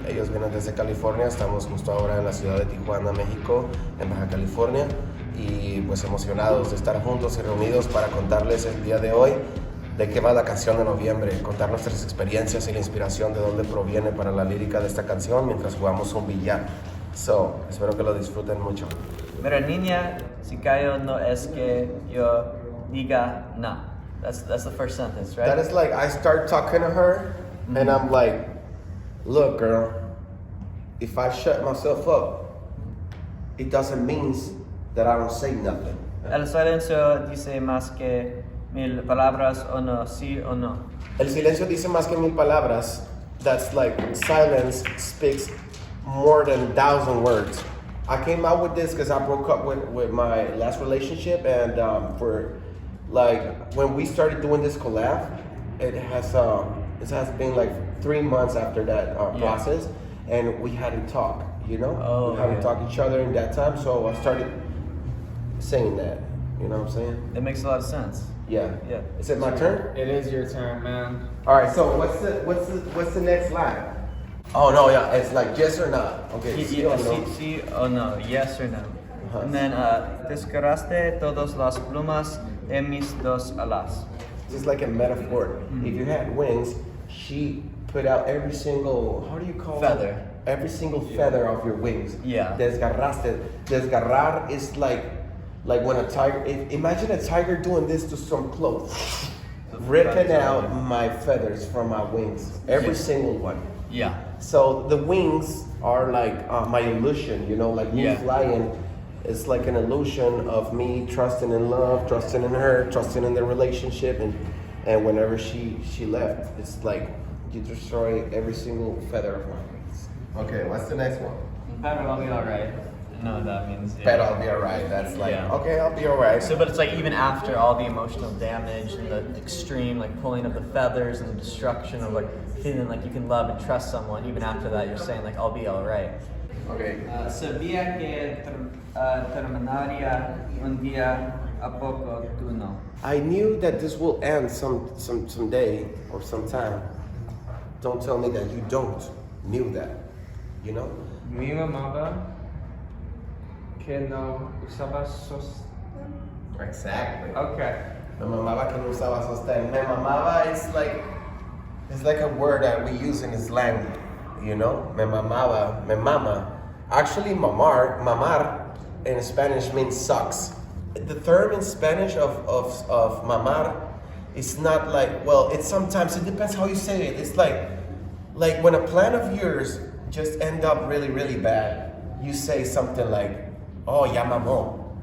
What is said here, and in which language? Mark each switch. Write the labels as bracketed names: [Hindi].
[Spanish] Ellos vienen desde California, estamos justo ahora en la ciudad de Tijuana, México, en Baja California, y pues emocionados de estar juntos y reunidos para contarles el día de hoy de qué va la canción de Noviembre, contar nuestras experiencias y la inspiración de dónde proviene para la lírica de esta canción mientras jugamos un billar. So, espero que lo disfruten mucho. Mira, niña, si cayo no es que yo diga no. [English] That's the first sentence, right? That is like, I start talking to her, and I'm like, look, girl, if I shut myself up, it doesn't mean that I don't say nothing. [Spanish] El silencio dice más que 1000 palabras o no, sí o no. El silencio dice más que 1000 palabras. [English] That's like, silence speaks more than 1,000 words. I came out with this because I broke up with my last relationship, and for like when we started doing this collab, it has been like 3 months after that process, and we hadn't talked, you know? We hadn't talked each other in that time, so I started saying that, you know what I'm saying? It makes a lot of sense. Yeah. Is it my turn? It is your turn, man. All right, so what's the next line? Oh no, yeah, it's like yes or not. [Spanish] Okay, sí o no. Sí o no, [English] yes or no. And then, [Spanish] descargaste todas las plumas de mis dos alas. [English] Just like a metaphor. If you had wings, she put out every single, how do you call feather. it? Every single feather of your wings. Yeah. [Spanish] Desgarraste. [English] Desgarrar is like when a tiger, imagine a tiger doing this to some clothes. Ripping out my feathers from my wings. Every single one. Yeah. So the wings are like my illusion, you know, like me flying. It's like an illusion of me trusting in love, trusting in her, trusting in the relationship, and whenever she left, it's like you destroy every single feather of my wings. Okay, what's the next one? Pero I'll be alright. No, that means. But I'll be alright. That's like okay, I'll be alright. So, but it's like even after all the emotional damage and the extreme like pulling of the feathers and the destruction of like feeling like you can love and trust someone, even after that, you're saying like I'll be alright. Okay. [Spanish] Sabía que terminaría un día a poco, tú no. [English] I knew that this will end some day or sometime. Don't tell me that you don't knew that, you know? [Spanish] Mi mamá que no usaba sostén. [English] Exactly. Okay. [Spanish] Me mamaba que no usaba sostén. Me mamaba [English] is like, it's like a word that we use in slang, you know? [Spanish] Me mamaba, me mama. [English] Actually, mamar in Spanish means sucks. The term in Spanish of mamar is not like, well, it's sometimes, it depends how you say it. It's like when a plan of yours just end up really, really bad, you say something like, oh, [Spanish] ya mamó.